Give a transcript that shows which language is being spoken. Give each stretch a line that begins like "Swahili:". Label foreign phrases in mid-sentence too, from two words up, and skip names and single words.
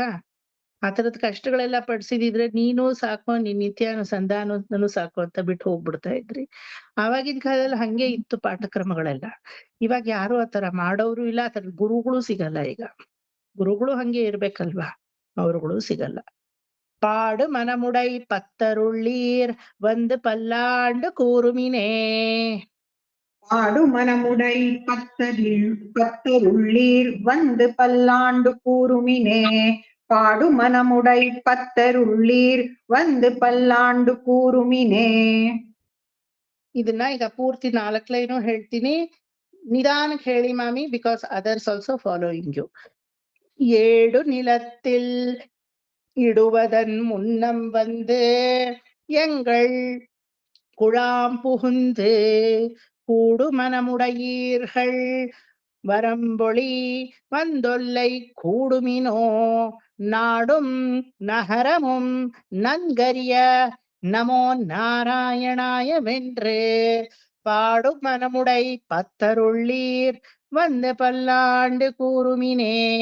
Kannada: ಆ ತರದ ಕಷ್ಟಗಳೆಲ್ಲ ಪಡಿಸಿದಿದ್ರೆ ನೀನು ಸಾಕು, ನಿನ್ ನಿತ್ಯಾನುಸಂಧಾನನು ಸಾಕು ಅಂತ ಬಿಟ್ಟು ಹೋಗ್ಬಿಡ್ತಾ ಇದ್ರಿ. ಆವಾಗಿನ ಕಾಲದಲ್ಲಿ ಹಂಗೆ ಇತ್ತು ಪಾಠಕ್ರಮಗಳೆಲ್ಲ. ಇವಾಗ ಯಾರು ಆತರ ಮಾಡೋರು ಇಲ್ಲ, ಆ ತರದ ಗುರುಗಳು ಸಿಗಲ್ಲ. ಈಗ ಗುರುಗಳು ಹಂಗೆ ಇರ್ಬೇಕಲ್ವಾ, ಅವರುಗಳು ಸಿಗಲ್ಲ.
Tamil: பாடு மனமுடை பத்தருள்ளீர் வந்து பல்லாண்டு கூறுமினே. பாடு மனமுடை பத்தருள்ளீர் வந்து பல்லாண்டு கூறுமினே. பாடு மனமுடை பத்தருள்ளீர் வந்து பல்லாண்டு ಕೂರುಮಿನೇ.
Kannada: ಇದನ್ನ ಈಗ ಪೂರ್ತಿ 4 ಲೈನು ಹೇಳ್ತೀನಿ, ನಿಧಾನಕ್ಕೆ ಹೇಳಿ ಮಾಮಿ,
English: because others also following you.
Tamil: 7 நிலத்தில் இடுவதன் முன்னம் வந்து எங்கள் குழாம் புகுந்து கூடு மனமுடையீர்கள் வரம்பொழி வந்தொல்லை கூடுமினோ நாடும் நகரமும் நன்கரிய நமோ நாராயணாய வென்று பாடு மனமுடை பத்தருள்ளீர் வந்து பல்லாண்டு கூறுமினே.